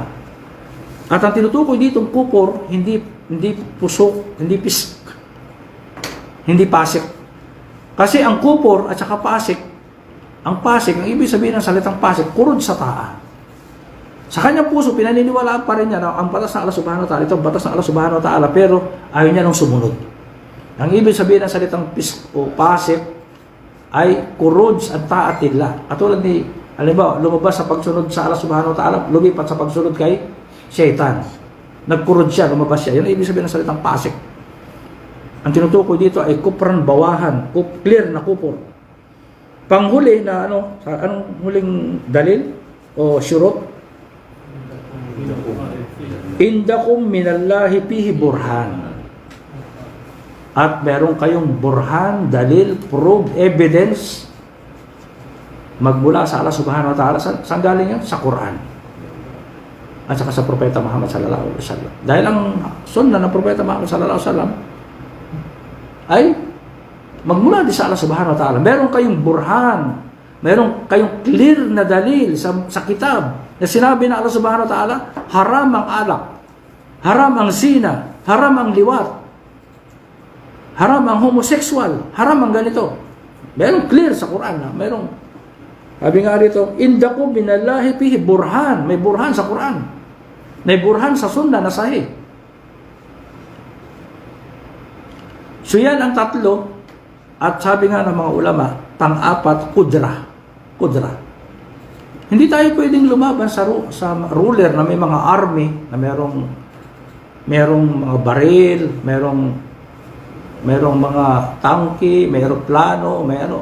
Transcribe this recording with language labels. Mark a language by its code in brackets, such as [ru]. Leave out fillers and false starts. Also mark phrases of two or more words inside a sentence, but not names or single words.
[tl] At ang tinutukoy dito ng kufur, hindi pusok, hindi pisk, hindi pasik. Kasi ang kufur at saka pasik, ang ibig sabihin ng salitang pasik, kurod sa taa. Sa kanyang puso, pinaniniwalaan pa rin niya na ang batas ng Allah [ar] سبحانه وتعالى, [tl] ito ang batas ng Allah [ar] سبحانه وتعالى, [tl] pero ayaw niya nang sumunod. Ang ibig sabihin ng salitang pisk o pasik ay [ar] خروج عن طاعة الله. [tl] Katulad ni, halimbawa, lumabas sa pagsunod sa Allah [ar] سبحانه وتعالى, [tl] lumipat sa pagsunod kay Shaitan. Nagkurod siya, lumabas siya. Yan ang ibig sabihin ng salitang pasik. Ang tinutukoy dito ay [ar] كفرا بواحا, [tl] clear na kufur. Panghuli na anong huling dalil o syurut? [ar] عندكم من الله فيه برهان. [tl] At meron kayong burhan, dalil, [en] proof, evidence [tl] magmula sa Allah [ar] سبحانه وتعالى. [tl] Saan galing yan? Sa Quran. At saka sa Propeta Muhammad [ar] صلى الله عليه وسلم. [tl] Dahil ang sunnah ng Propeta Muhammad [ar] صلى الله عليه وسلم [tl] ay magmula din sa Allah [ar] سبحانه وتعالى. [tl] Meron kayong burhan, meron kayong clear na dalil sa kitab na sinabi na Allah [ar] سبحانه وتعالى, [tl] haram ang alak, haram ang zina, haram ang liwat, haram ang homosexual, haram ang ganito. Meron clear sa Quran na, meron. Sabi nga dito, [ar] عندكم من الله فيه برهان, [tl] may burhan sa Quran, may burhan sa sunnah na sahih. So yan ang tatlo, at sabi nga ng mga ulama, pang-apat, kudra. Hindi tayo pwedeng lumaban sa ruler na may mga army, na merong mga baril, merong mga tangke, may aeroplano, may ano.